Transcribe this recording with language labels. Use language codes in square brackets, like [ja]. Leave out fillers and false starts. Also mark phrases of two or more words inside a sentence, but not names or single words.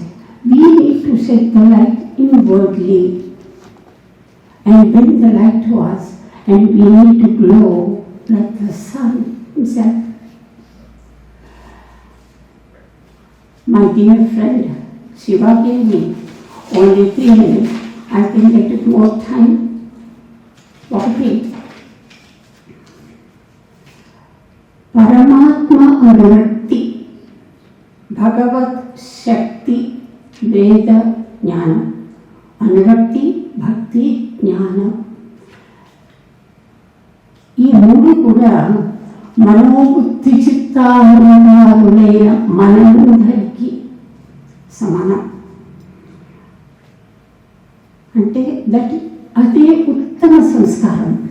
[en] We need to set the light inwardly and bring the light to us, and we need to glow like the sun himself. My dear friend, Shiva gave me only 3 minutes. I think I took more time. Okay. [sa] परमात्म अनुर्ति, भगवत् शक्ति, वेद ज्ञान. अनुर्ति, भक्ति, ज्ञान. [te] ఈ మూడు కూడా మనోబుద్ధి చిత్తాహరణాలులైన మనందరికీ సమానం. అంటే అదే ఉత్తమ సంస్కారం.